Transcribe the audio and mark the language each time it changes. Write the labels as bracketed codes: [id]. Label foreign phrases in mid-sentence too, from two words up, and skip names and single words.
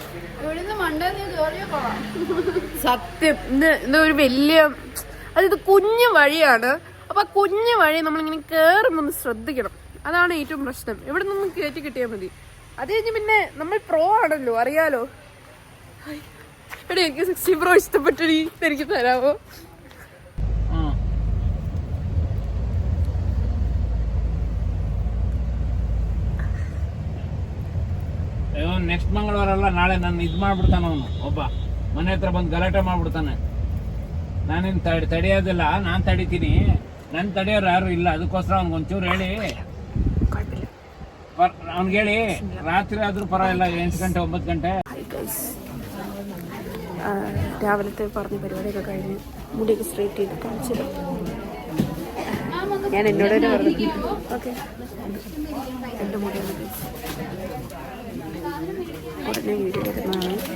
[ml] സത്യം ഇന്ന് ഒരു വലിയ, അതായത് കുഞ്ഞു വഴിയാണ്. അപ്പൊ കുഞ്ഞു വഴി നമ്മളിങ്ങനെ കേറുമ്പോൾ ഒന്ന് ശ്രദ്ധിക്കണം. അതാണ് ഏറ്റവും പ്രശ്നം. ഇവിടെ നിന്ന് കയറ്റി കിട്ടിയാൽ മതി. അത് കഴിഞ്ഞ് പിന്നെ നമ്മൾ പ്രോ ആണല്ലോ, അറിയാലോ. എടാ, എനിക്ക് 60 പ്രോ ഇഷ്ടപ്പെട്ടടി, എനിക്ക് തരാമോ? [kn] ನೆಕ್ಸ್ಟ್ ಮಂಗಳವಾರ ಅಲ್ಲ, ನಾಳೆ ನಾನು ಇದು ಮಾಡ್ಬಿಡ್ತಾನ ಅವನು. ಒಬ್ಬ ಮನೆ ಹತ್ರ ಬಂದು ಗಲಾಟೆ ಮಾಡ್ಬಿಡ್ತಾನೆ. ನಾನೇನು ತಡೆಯೋದಿಲ್ಲ, ನಾನು ತಡಿತೀನಿ. ನನ್ ತಡೆಯೋರು ಯಾರು ಇಲ್ಲ. ಅದಕ್ಕೋಸ್ಕರ ಅವ್ನಿಗೊಂಚೂರು ಹೇಳಿ, ಅವ್ನಿಗೆ ಹೇಳಿ. ರಾತ್ರಿ ಆದ್ರೂ ಪರವಾಗಿಲ್ಲ, 8 ಗಂಟೆ 9 ഗಂಟೆ. [ml] രാവിലത്തെ പറഞ്ഞ പരിപാടിയൊക്കെ കഴിഞ്ഞ് മുടിയൊക്കെ സ്ട്രൈറ്റ് ചെയ്ത് കാണിച്ചത് ഞാൻ എന്നോട് തന്നെ പറഞ്ഞു. ഓക്കെ, എൻ്റെ മുടിയാണ് ഉടനെ വീഡിയോ വരുന്നതാണ്.